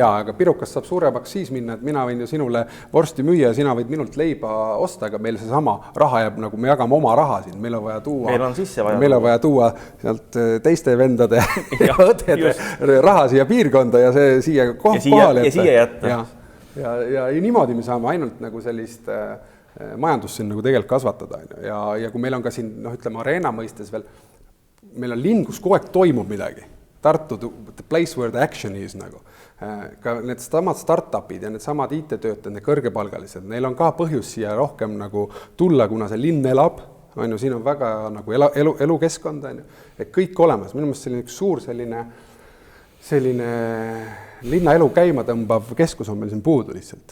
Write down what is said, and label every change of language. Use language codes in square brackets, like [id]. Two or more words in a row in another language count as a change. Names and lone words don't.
[et] Jaa, aga pirukast saab suuremaks siis minna, et mina võin ju sinule vorsti müüa ja sina võid minult leiba osta, aga meil see sama raha jääb, nagu me jagame oma raha siin, meil on vaja tuua sealt teiste vendade ja õdede raha siia piirkonda ja see siia kohale. Ja siia jätta. Ja niimoodi me saame ainult nagu sellist majandust siin nagu tegelikult kasvatada. Ja kui meil on ka siin, noh, ütleme, areena mõistes veel, meil on linn, kus kogu aeg toimub midagi. Tartu, [en] the place where the action is nagu. [et] Ka need samad startupid ja need samad IT-töötajad, need kõrgepalgalised, neil on ka põhjus siia rohkem nagu tulla, kuna see linn elab. Siin on väga nagu elukeskkond, et kõik olemas. Minu meelest selline üks suur selline linnaelu käima tõmbav keskus on meil siin puudu lihtsalt.